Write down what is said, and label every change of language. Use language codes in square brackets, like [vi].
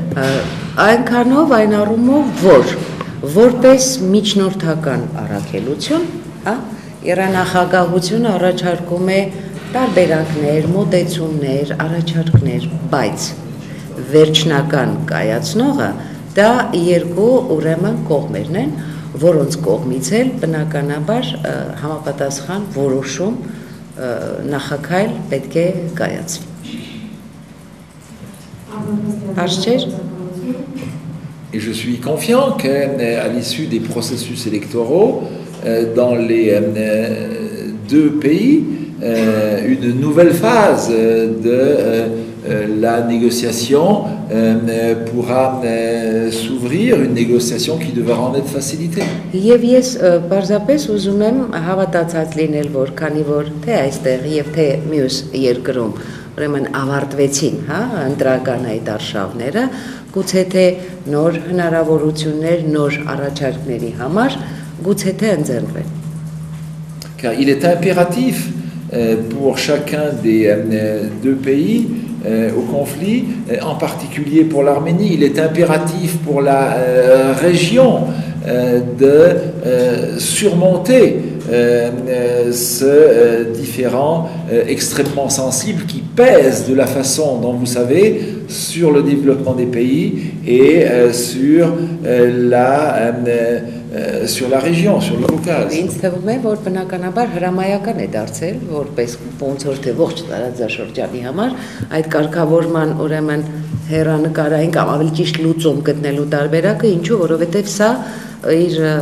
[hy] Այնքանով այն առումով, որ որպես միջնորդական առաքելություն, իրանախագահությունը առաջարկում է տարբերակներ, մոտեցումներ, առաջարկներ, բայց վերջնական կայացնողը դա երկու ուրեմն կողմերն են, որոնց կողմից էլ բնականաբար համապատասխան որոշում նախաքայլ պետք է կայացվի։ [fr] Et je suis confiant qu'à l'issue des processus électoraux dans les deux pays, une nouvelle phase de la négociation pourra s'ouvrir, une négociation qui devra en être facilitée. [hy] Եվ ես բարձրապես ուզում եմ հավատացած լինել, որ քանի որ թե այստեղ եւ թե մյուս երկրում ուրեմն ավարտվեցին, ընտրական այդ արշավները, գուցե թե նոր հնարավորություններ, նոր առաջարկների համար, գուցե թե ընձեռվեն։ [fr] Car il est impératif pour chacun des deux pays au conflit, en particulier pour l'Arménie, il est impératif pour la région de surmonter ce différend extrêmement sensible qui pèse de la façon dont vous savez sur le développement des pays et sur la région, sur le Caucase. [hy] Ինձ թվում է, որ բնականաբար հրամայական է դարձել, որպես ոնց որ թե ողջ տարածաշրջանի համար այդ կարգավորման ուրեմն հերանեկարային կամ ավելի ճիշտ լուծում գտնելու տարբերակը, ինչու, որովհետև սա իր